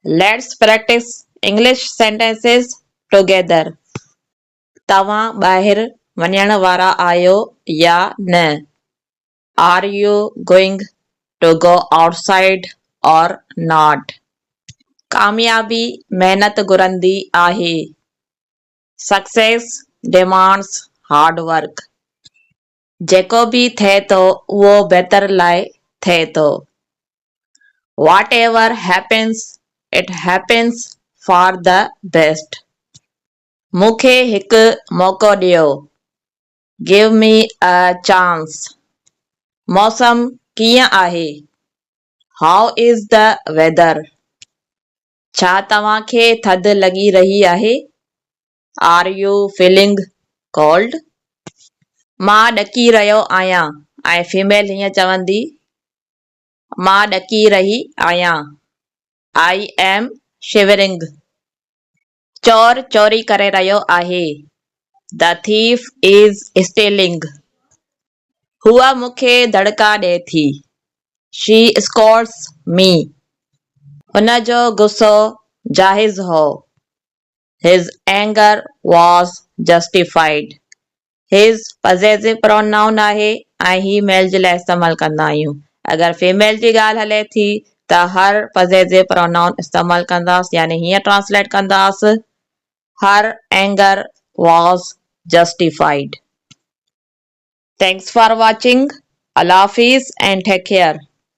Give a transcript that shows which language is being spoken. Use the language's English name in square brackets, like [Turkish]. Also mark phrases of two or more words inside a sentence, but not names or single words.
[English] Let's practice English sentences together. [Sindhi] तव्हां ॿाहिरि वञण वारा आहियो या न? [English] Are you going to go outside or not? [Sindhi] कामयाबी महिनत घुरंदी आहे. [English] Success demands hard work. [Sindhi] जेको बि थिए थो उहो बहितर लाइ थिए थो. [English] Whatever happens, it happens for the best. [Sindhi] मूंखे हिकु मौक़ो ॾियो. [English] Give me a chance. [Sindhi] मौसम कीअं आहे? [English] How is the weather? [Sindhi] छा तव्हांखे थधि लॻी रही आहे? [English] Are you feeling cold? [Sindhi] मां ॾकी रहियो आहियां. ऐं फीमेल हीअं चवंदी, मां ॾकी रही आहियां. [English] I am shivering. [Sindhi] चोर चोरी करे रहियो आहे. [English] The thief is stealing. [Sindhi] हूअ मूंखे धड़का ॾिए थी. [English] She scolds me. [Sindhi] हुन जो गुस्सो जाइज़ हो. [English] His anger was justified. His possessive pronoun [Sindhi] आहे ऐं ही मेल जे लाइ इस्तेमालु कंदा आहियूं. अगरि फीमेल जी ॻाल्हि हले थी त हर [English] possessive pronoun [Sindhi] इस्तेमालु कंदासीं, यानी हीअं ट्रांसलेट कंदासीं. [English] Her anger was justified. Thanks for watching. [Urdu] اللہ حافظ [English] and take care.